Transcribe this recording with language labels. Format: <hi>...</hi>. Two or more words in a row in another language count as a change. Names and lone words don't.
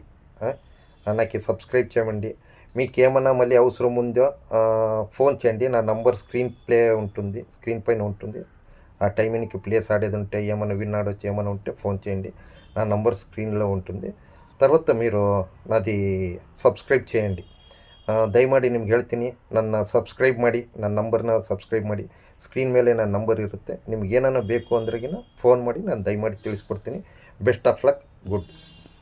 <te>నాకు సబ్స్క్రైబ్ చేయండి. మీకేమన్నా మళ్ళీ అవసరం ఉందో ఫోన్ చేయండి. నా నంబర్ స్క్రీన్ పైన ఉంటుంది. ఆ టైంకి ప్లేస్ ఆడేది ఉంటే ఏమైనా విన్నాడొచ్చి ఏమైనా ఉంటే ఫోన్ చేయండి. నా నంబర్ స్క్రీన్లో ఉంటుంది. తర్వాత మీరు నాది సబ్స్క్రైబ్ చేయండి.</te> <kn>ದಯಮಾಡಿ ನಿಮ್ಗೆ ಹೇಳ್ತೀನಿ, ನನ್ನ ಸಬ್ಸ್ಕ್ರೈಬ್ ಮಾಡಿ, ನನ್ನ ನಂಬರ್ನ ಸಬ್ಸ್ಕ್ರೈಬ್ ಮಾಡಿ. ಸ್ಕ್ರೀನ್ ಮೇಲೆ ನನ್ನ ನಂಬರ್ ಇರುತ್ತೆ. ನಿಮ್ಗೆ ಏನಾನ ಬೇಕು ಅಂದ್ರೆಗಿನ ಫೋನ್ ಮಾಡಿ, ನಾನು ದಯಮಾಡಿ ತಿಳಿಸ್ಕೊಡ್ತೀನಿ.</kn> <en>best of luck. good.</en>